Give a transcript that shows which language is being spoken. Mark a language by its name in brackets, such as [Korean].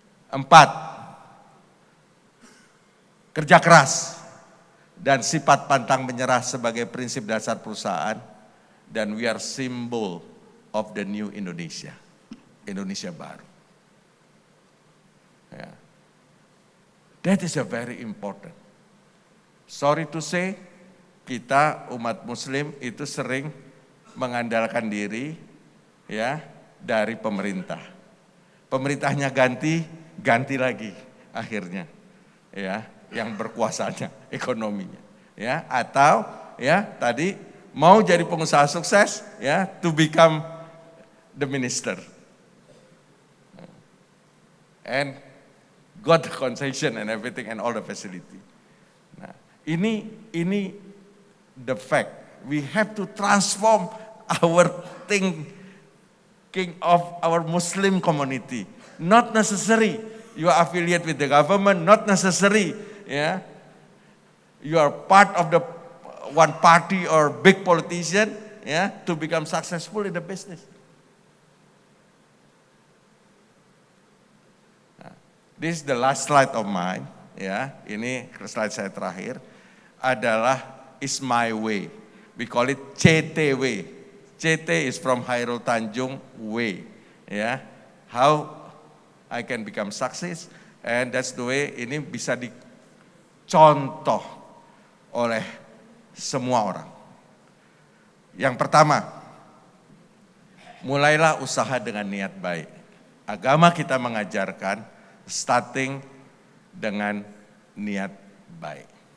[Indonesian] Empat, kerja keras dan sifat pantang menyerah sebagai prinsip dasar perusahaan, dan [English] we are symbol of the new Indonesia, [Indonesian] Indonesia baru. Ya. [English] That is a very important. Sorry to say, [Indonesian] kita umat Muslim itu sering mengandalkan diri ya dari pemerintah. Pemerintahnya ganti lagi akhirnya ya yang berkuasanya, ekonominya ya, atau ya tadi mau jadi pengusaha sukses ya [English] to become the minister and got the concession and everything and all the facility. [Indonesian] Nah, ini [English] the fact. We have to transform our thinking of our Muslim community. Not necessary you are affiliate with the government, not necessary yeah, you are part of the one party or big politician yeah, to become successful in the business. This is the last slide of mine. [Indonesian] Ya, ini slide saya terakhir adalah [English] is my way. We call it CTW. CT is from Hairul Tanjung way. Ya, how I can become success, and that's the way. [Indonesian] Ini bisa dicontoh oleh semua orang. Yang pertama, mulailah usaha dengan niat baik. Agama kita mengajarkan starting dengan niat baik.